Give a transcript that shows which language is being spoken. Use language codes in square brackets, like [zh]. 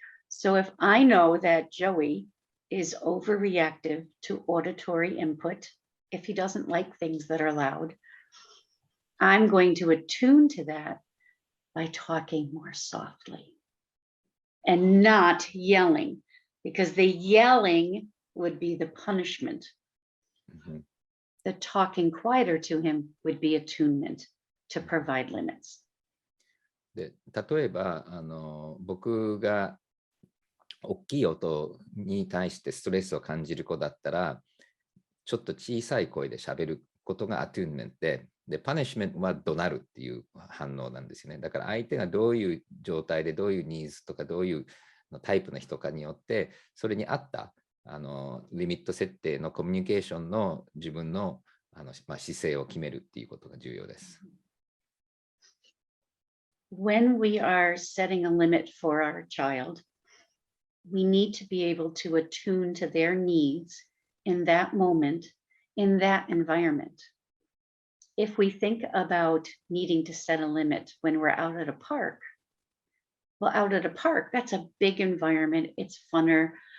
[en] So if I know that Joey is overreactive to auditory input, if he doesn't like things that are loud, I'm going to attune to that by talking more softly and not yelling, because the yelling would be the punishment. The talking quieter to him would be attunement to provide limits. [ja] で例えば僕が大きい音に対してストレスを感じる子だったら、ちょっと小さい声で喋ることがアトゥーンメントで、パニッシュメントは怒鳴るっていう反応なんですよね。だから相手がどういう状態でどういうニーズとかどういうタイプの人かによって、それに合ったリミット設定のコミュニケーションの自分の姿勢を決めるっていうことが重要です。 [en] When we are setting a limit for our child, we need to be able to attune to their needs in that moment, in that environment. If we think about needing to set a limit when we're out at a park, well, out at a park, that's a big environment. It's funner.